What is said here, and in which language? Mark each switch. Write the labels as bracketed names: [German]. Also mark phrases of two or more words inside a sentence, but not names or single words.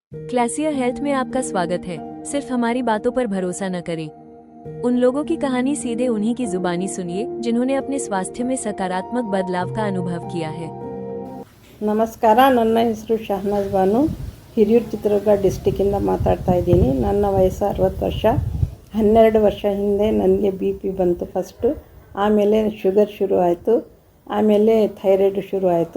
[Hindi] क्लासिया हेल्थ में आपका स्वागत है। सिर्फ हमारी बातों पर भरोसा न करें। उन लोगों की कहानी सीधे उन्हीं की जुबानी सुनिए जिन्होंने अपने स्वास्थ्य में सकारात्मक बदलाव का अनुभव किया है। [Kannada] ನಮಸ್ಕಾರ. ನನ್ನ ಹೆಸರು ಶಹನಾಜ್ ಬಾನು. ಹಿರಿಯೂರು ಚಿತ್ರದುರ್ಗ ಡಿಸ್ಟಿಕ್ಕಿಂದ ಮಾತಾಡ್ತಾ ಇದ್ದೀನಿ. ನನ್ನ ವಯಸ್ಸು 60 ವರ್ಷ. 12 ವರ್ಷ ಹಿಂದೆ ನನಗೆ ಬಿ ಪಿ ಬಂತು ಫಸ್ಟು. ಆಮೇಲೆ ಶುಗರ್ ಶುರು ಆಯಿತು. ಆಮೇಲೆ ಥೈರಾಯ್ಡ್ ಶುರು ಆಯಿತು.